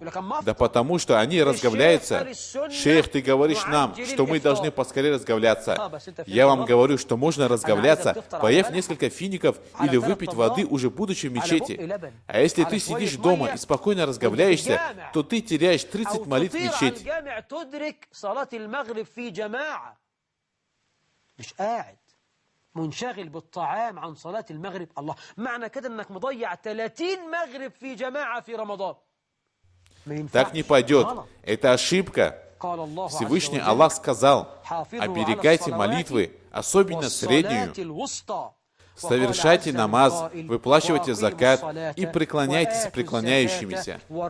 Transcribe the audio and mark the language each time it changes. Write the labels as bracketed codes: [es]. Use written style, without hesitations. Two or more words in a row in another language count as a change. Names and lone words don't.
[ru] Да потому что они разговляются. «Шейх, ты говоришь нам, что мы должны поскорее разговляться». Я вам говорю, что можно разговляться, поев несколько фиников или выпить воды, уже будучи в мечети. А если ты сидишь дома и спокойно разговляешься, то ты теряешь 30 молитв в мечети. [ar] منشغل بالطعام عن صلاة المغرب. الله معنى كده انك مضيع 30 مغرب في جماعة في رمضان. [ru] Так не пойдет. Это ошибка. Всевышний Аллах сказал: «Оберегайте молитвы, особенно среднюю. Совершайте намаз, выплачивайте закат и преклоняйтесь с преклоняющимися».